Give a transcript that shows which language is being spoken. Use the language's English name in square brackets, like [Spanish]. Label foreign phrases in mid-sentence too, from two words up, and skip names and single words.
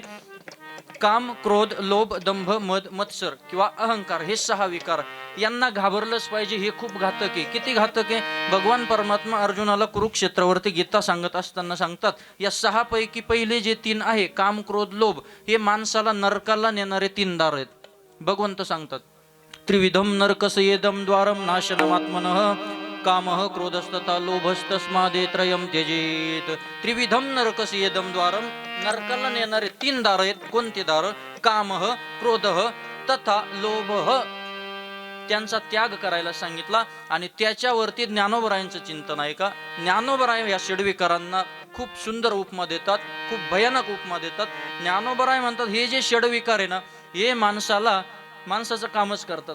[Marathi] काम, क्रोध, लोभ, दंभ, मद, मत्सर किंवा अहंकार, हे 6 विकार. यांना घाबरलंच पाहिजे, हे खूप घातक आहे. किती घातक आहे? भगवान परमात्मा अर्जुनाला कुरुक्षेत्रावरती गीता सांगत असताना सांगतात, या 6 पैकी पहिले जे 3 आहे, काम क्रोध लोभ, हे माणसाला नरकाला नेणारे 3 दार आहेत. भगवंत सांगतात, [Sanskrit] त्रिविधम नरकसयेदम द्वारम नाशनमात्मनः कामः क्रोधस्तथा लोभस्तस्मादेत्रयं त्यजेत. त्रिविधम नरकसयेदम द्वारम, [Marathi] नरकाला नेणारे 3 दार आहेत. कोणते दार? [Sanskrit] कामः, क्रोधः तथा लोभः. [Marathi] त्यांचा त्याग करायला सांगितला. आणि त्याच्यावरती ज्ञानोबरायांचं चिंतन आहे का? ज्ञानोबराय या षड्विकारांना खूप सुंदर उपमा देतात, खूप भयानक उपमा देतात. ज्ञानोबराय म्हणतात, हे जे षड्विकार आहे ना, हे माणसाचं कामच करतात.